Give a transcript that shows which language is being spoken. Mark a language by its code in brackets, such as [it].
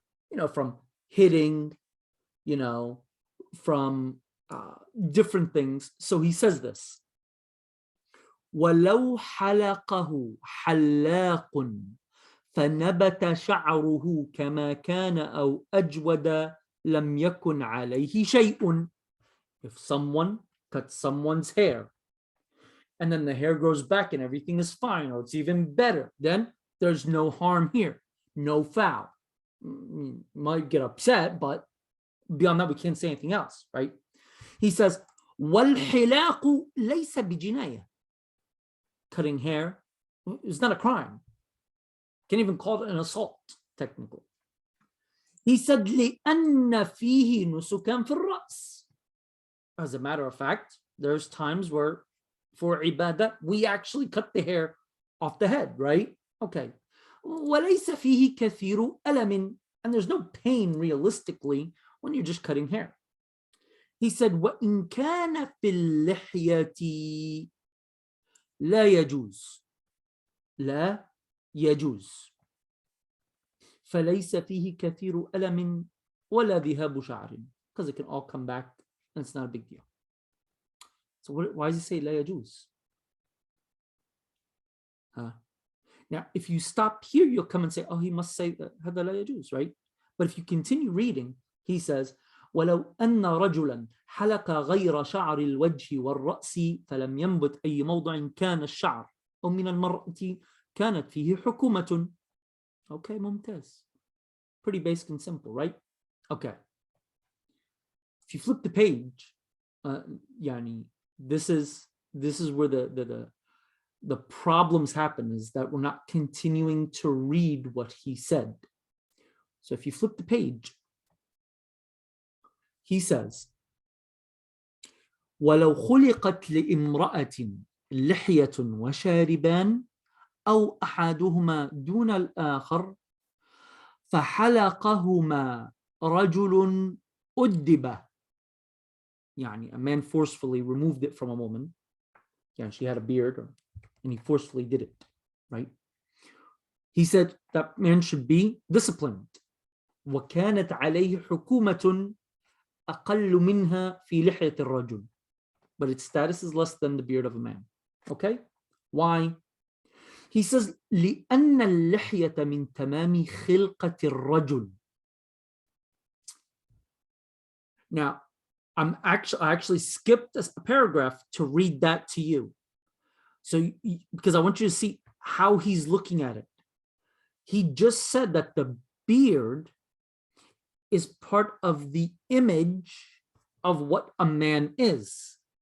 [en] You know, from hitting, you know, from different things. So he says this. [ar] ولو حلقه حلاق فنبت شعره كما كان أو أجود لم يكن عليه شيء. [en] If someone cuts someone's hair and then the hair grows back and everything is fine, or it's even better, then there's no harm here, no foul. You might get upset, but beyond that, we can't say anything else, right? He says, [ar] وَالْحِلَاقُ لَيْسَ بِجِنَايَةٍ. [en] Cutting hair is not a crime. Can't even call it an assault, technically. He said, [ar] لِأَنَّ فِيهِ نُسُكًا فِي الرَّأْسِ. [en] As a matter of fact, there's times where for ibadah, we actually cut the hair off the head, right? [ar] Okay. وَلَيْسَ فِيهِ كَثِيرُ أَلَمٍ. [en] And there's no pain realistically when you're just cutting hair. He said, [ar] وَإِنْ كَانَ فِي اللِّحْيَةِ لا يجوز. لا يجوز. فليس فيه كثير ألم ولا ذهاب شعر. [en] Because it can all come back and it's not a big deal. So why does he say [ar] لا يجوز? [en] Now, if you stop here, you'll come and say, oh, he must say [ar] هذا لا يجوز, [en] right? But if you continue reading, he says, [ar] ولو أن رجلا حلق غير شعر الوجه والرأس فلم ينبت أي موضع كان الشعر أو من المرأة كانت فيه حكومة. Okay, ممتاز. [en] Pretty basic and simple, right? Okay. If you flip the page, يعني, this is where the problems happen, is that we're not continuing to read what he said. [ar] So if you flip the page, he says, ولو خلقت لامرأة لحية وشاربان أو أحدهما دون الآخر فحلقهما رجل أدب. [en] يعني, a man forcefully removed it from a woman. Yeah, she had a beard, and he forcefully did it, right? He said that man should be disciplined. [ar] وكانت عليه حكومة أقل منها في لحية الرجل. [en] But its status is less than the beard of a man. Okay? Why? He says, [ar] لأن اللحية من تمام خلقة الرجل. [en] Now, I actually skipped a paragraph to read that to you. So, because I want you to see how he's looking at it. He just said that the beard is part of the image of what a man is.